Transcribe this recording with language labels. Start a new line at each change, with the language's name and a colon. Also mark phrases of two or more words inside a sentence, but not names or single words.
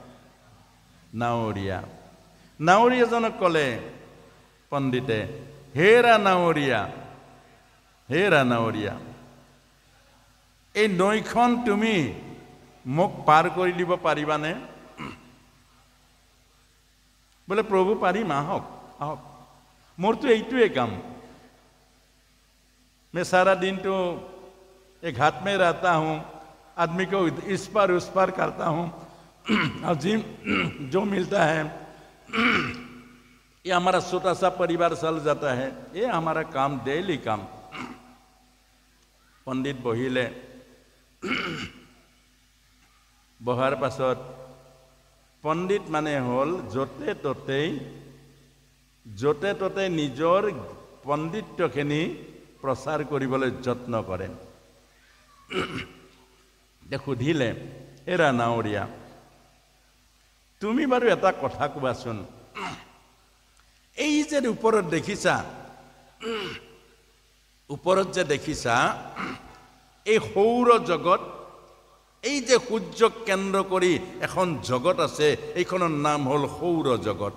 Assamese: নাৱৰীয়াজনক ক'লে পণ্ডিতে, হেৰা নাৱৰীয়া, এই নৈখন তুমি মোক পাৰ কৰি দিব পাৰিবানে? বোলে প্ৰভু পাৰিম, আহক, মোৰতো এইটোৱে কাম।
Hindi: मैं सारा दिन तो एक घाट में रहता हूँ, आदमी को इस पार उस पार करता हूँ, और जो मिलता है ये हमारा छोटा सा परिवार चल जाता है, ये हमारा काम, डेली काम।
Assamese: পণ্ডিত বহিলে, বহাৰ পাছত পণ্ডিত মানে হ'ল য'তে ত'তে নিজৰ পণ্ডিত্যখিনি প্ৰচাৰ কৰিবলৈ যত্ন কৰে। সুধিলে, এৰা নাৱৰীয়া, তুমি বাৰু এটা কথা কোৱাচোন, এই যে ওপৰত যে দেখিছা এই সৌৰ জগত, এই যে সূৰ্যক কেন্দ্ৰ কৰি এখন জগত আছে, এইখনৰ নাম হ'ল সৌৰ জগত।